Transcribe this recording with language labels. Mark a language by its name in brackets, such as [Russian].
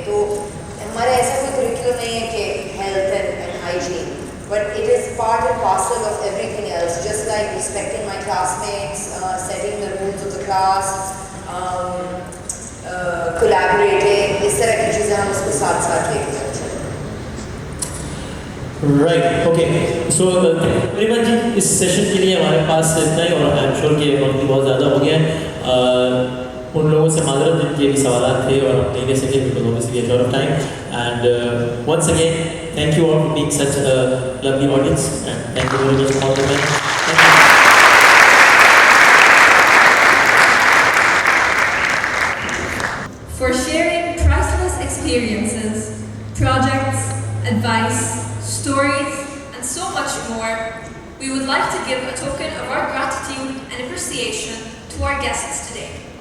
[English] तो हमारा ऐसा कोई curriculum नहीं है कि health and hygiene, but it is part and parcel of everything else, just like respecting my classmates, setting the rules of the class, collaborating, [Hindi] इस तरह की चीज़ें हम उसको साथ लेकर चलते हैं. [English] Right. Okay. So very much [Hindi] इस सेशन के लिए हमारे पास इतना ही, और आई एम श्योर कि वक्त भी बहुत ज़्यादा हो गया है. उन लोगों से माजरत जिनके भी सवाल थे और हम नहीं दे सके [English] Because obviously a lot of time. And once again, thank you all for being such a lovely audience, and thank you very much for all the men. For sharing priceless experiences, projects, advice, stories, and so much more, we would like to give a token of our gratitude and appreciation to our guests today.